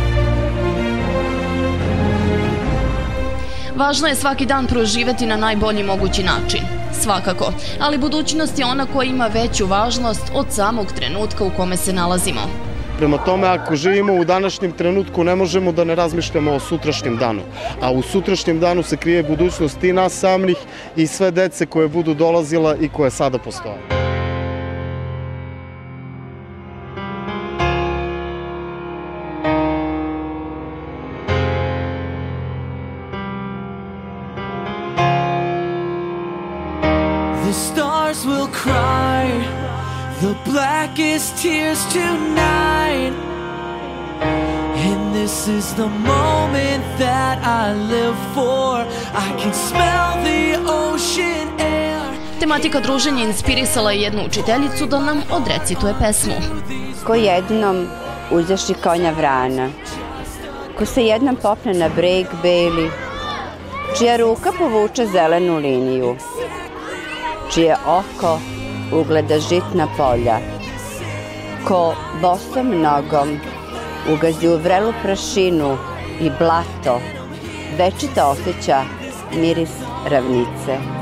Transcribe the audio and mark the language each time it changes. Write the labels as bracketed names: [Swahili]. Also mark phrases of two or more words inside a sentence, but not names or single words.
[Serbian] Važno je svaki dan proživeti na najbolji mogući način, svakako, ali budućnost je ona koja ima veću važnost od samog trenutka u kome se nalazimo. Prema tome, ako živimo u današnjem trenutku, ne možemo da ne razmišljamo o sutrašnjem danu. A u sutrašnjem danu se krije budućnost i nas samih i sve dece koje budu dolazila i koje sada postoje. [English] The stars will cry the blackest tears tonight, and this is the moment that I live for. I can smell the ocean air. [Serbian] Tematika druženja inspirisala je jednu učiteljicu da nam odrecituje pesmu. Ko jednom uzjaši konja vrana, ko se jednom popne na breg beli, čija ruka povuče zelenu liniju, čije oko ugleda žitna polja, ko bosom nogom ugazi u vrelu prašinu i blato, večito osjeća miris ravnice.